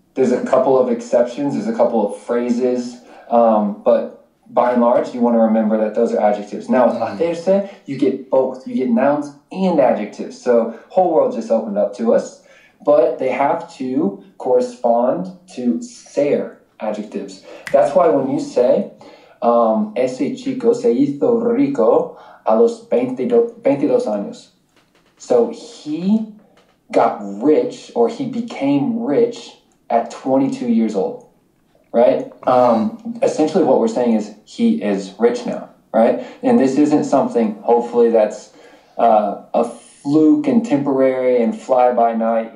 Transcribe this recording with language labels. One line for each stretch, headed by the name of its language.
English: There's a couple of exceptions, there's a couple of phrases, but by and large, you want to remember that those are adjectives. Now with hacerse, you get both. You get nouns and adjectives. So whole world just opened up to us, but they have to correspond to ser adjectives. That's why when you say,
Spanish: ese chico se hizo rico a los 22 años.
English: So he got rich, or he became rich at 22 years old, right? Essentially what we're saying is he is rich now, right? And this isn't something, hopefully, that's a fluke and temporary and fly by night.